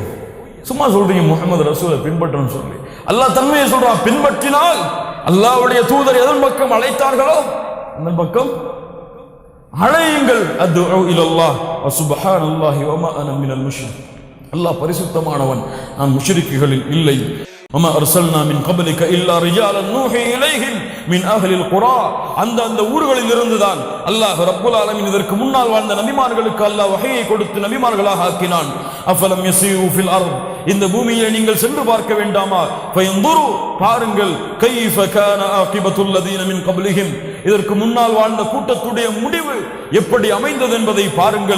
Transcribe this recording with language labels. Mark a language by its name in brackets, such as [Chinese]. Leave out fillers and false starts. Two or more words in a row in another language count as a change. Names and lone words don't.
[Tamil] சும்மா சொல்றீங்க முஹம்மது ரசூலை பின்பற்றணும் சொல்லி. அல்லாஹ் தன்மையை சொல்றான், பின்பற்றினால் அல்லாஹ்வுடைய தூதர் எதன் பக்கம் அழைத்தார்களோ அந்த பக்கம் அழையுங்கள். [Arabic] أدعو إلى الله وسبحان الله وما أنا من المشرك. [Tamil] அல்லாஹ் பரிசுத்தமானவன், நான் முஷ்ரிக்குகளில் இல்லை. [Arabic] وما ارسلنا من قبلك الا رجالا نوحي اليهم من اهل القرى. [Tamil] அந்த ஊர்களில் இருந்துதான் அல்லாஹ் [Arabic] رب العالمين [Tamil] இதற்கு முன்னால் வாழ்ந்த நபிமார்களுக்கு அல்லாஹ் வஹீயை கொடுத்து நபிமார்களாக ஆக்கினான். [Arabic] أفلم يسيروا في الأرض, [Tamil] இந்த பூமியை நீங்கள் சென்று பார்க்க வேண்டாமா? ஃபயன்துரு, பாருங்கள், [Arabic] كيف كان عاقبة الذين من قبلهم, [Tamil] இதற்கு முன்னால் வாழ்ந்த கூட்டத்துடைய முடிவு எப்படி அமைந்தது என்பதை பாருங்கள்.